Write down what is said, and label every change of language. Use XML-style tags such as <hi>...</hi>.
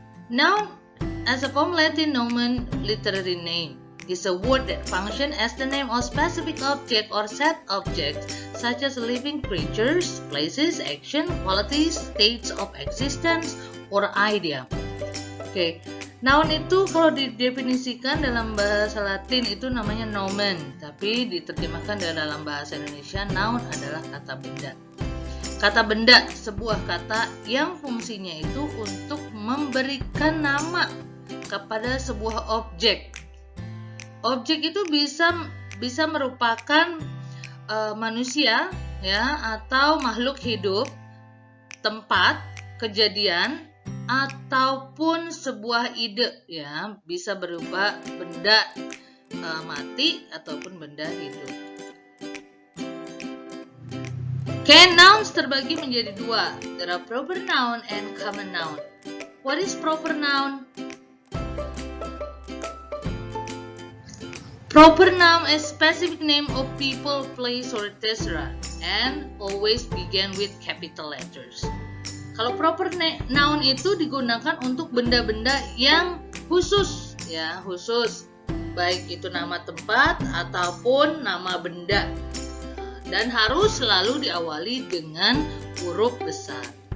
<en>Noun, as a form Latin nomen, literary name, is a word that functions as the name of specific object or set objects, such as living creatures, places, action, qualities, states of existence, or idea. Okay.</en> <id>Noun itu kalau didefinisikan dalam bahasa Latin itu namanya nomen, tapi diterjemahkan dalam bahasa Indonesia noun adalah kata benda. Kata benda, sebuah kata yang fungsinya itu untuk memberikan nama kepada sebuah objek. Objek itu bisa merupakan manusia, ya, atau makhluk hidup, tempat, kejadian, ataupun sebuah ide, ya, bisa berupa benda mati ataupun benda hidup. Okay, nouns terbagi menjadi dua.</id> <en>There are proper noun and common noun. What is proper noun? Proper noun is specific name of people, place, or etc. and always begin with capital letters.</en> <id>Kalau proper noun itu digunakan untuk benda-benda yang khusus, ya, khusus, baik itu nama tempat ataupun nama benda, dan harus selalu diawali dengan huruf besar.</id>